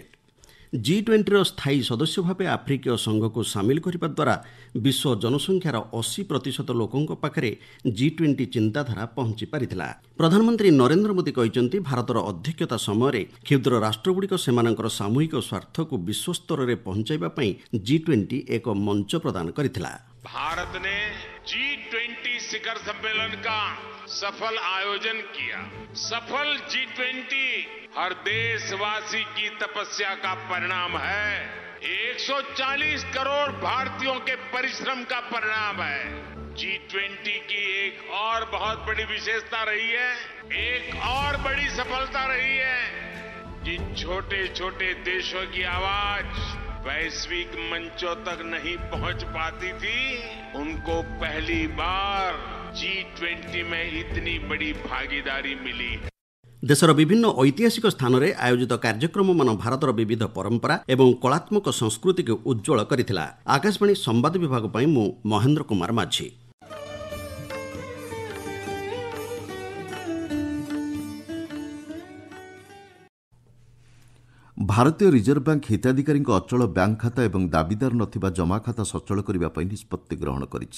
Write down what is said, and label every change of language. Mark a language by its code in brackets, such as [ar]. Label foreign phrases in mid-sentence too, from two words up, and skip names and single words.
[or] G20ର ସ୍ଥାୟୀ ସଦସ୍ୟ ଭାବେ ଆଫ୍ରିକୀୟ ସଂଘକୁ ସାମିଲ କରିବା ଦ୍ୱାରା ବିଶ୍ୱ ଜନସଂଖ୍ୟାର 80% ଲୋକଙ୍କ ପାଖରେ G20 ଚିନ୍ତାଧାରା ପହଞ୍ଚି ପାରିଥିଲା। ପ୍ରଧାନମନ୍ତ୍ରୀ ନରେନ୍ଦ୍ର ମୋଦି କହିଛନ୍ତି, ଭାରତର ଅଧ୍ୟକ୍ଷତା ସମୟରେ କ୍ଷୁଦ୍ର ରାଷ୍ଟ୍ରଗୁଡ଼ିକ ସେମାନଙ୍କର ସାମୂହିକ ସ୍ୱାର୍ଥକୁ ବିଶ୍ୱସ୍ତରରେ ପହଞ୍ଚାଇବା ପାଇଁ G20 ଏକ ମଞ୍ଚ ପ୍ରଦାନ କରିଥିଲା। [hi] भारत ने G20 शिखर सम्मेलन का सफल आयोजन किया। सफल G20 हर देशवासी की तपस्या का परिणाम है। 140 करोड़ भारतीयों के परिश्रम का परिणाम है। G20 की एक और बहुत बड़ी विशेषता रही है, एक और बड़ी सफलता रही है। जिन छोटे छोटे देशों की आवाज वैश्विक मंचों तक नहीं पहुंच पाती थी, उनको पहली बार G20 में इतनी बड़ी भागीदारी मिली। [or] ଦେଶର ବିଭିନ୍ନ ଐତିହାସିକ ସ୍ଥାନରେ ଆୟୋଜିତ କାର୍ଯ୍ୟକ୍ରମମାନ ଭାରତର ବିବିଧ ପରମ୍ପରା ଏବଂ କଳାତ୍ମକ ସଂସ୍କୃତିକୁ ଉଜ୍ଜ୍ୱଳ କରିଥିଲା। ଆକାଶବାଣୀ ସମ୍ବାଦ ବିଭାଗ ପାଇଁ ମୁଁ ମହେନ୍ଦ୍ର କୁମାର ମାଝୀ। ଭାରତୀୟ ରିଜର୍ଭ ବ୍ୟାଙ୍କ ହିତାଧିକାରୀଙ୍କ ଅଚଳ ବ୍ୟାଙ୍କ ଖାତା ଏବଂ ଦାବିଦାର ନଥିବା ଜମାଖାତା ସଚଳ କରିବା ପାଇଁ ନିଷ୍ପତ୍ତି ଗ୍ରହଣ କରିଛି।